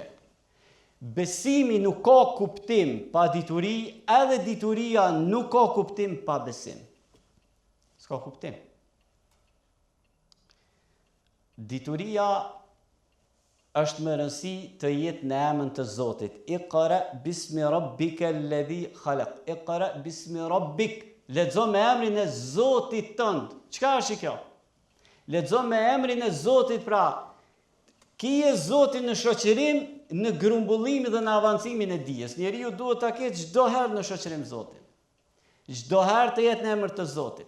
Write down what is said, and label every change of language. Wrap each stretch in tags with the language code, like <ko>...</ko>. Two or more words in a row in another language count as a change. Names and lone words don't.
<sq>Besimi nuk ka kuptim pa dituri, edhe dituria nuk ka kuptim pa besim. S'ka kuptim. Dituria është më rëndësi të jetë në emrin të Zotit.</sq> <ar>اقرأ باسم ربك الذي خلق. اقرأ باسم ربك.</ar> <sq>Lexo me emrin e Zotit tënd. Çka është kjo? Lexo me emrin e Zotit, pra kije Zotin në shoqërim, në grumbullimin dhe në avancimin e dijes. Njeriu duhet ta ketë çdo herë në shoqërim Zotin. Çdo herë të jetë në emër të Zotit.</sq>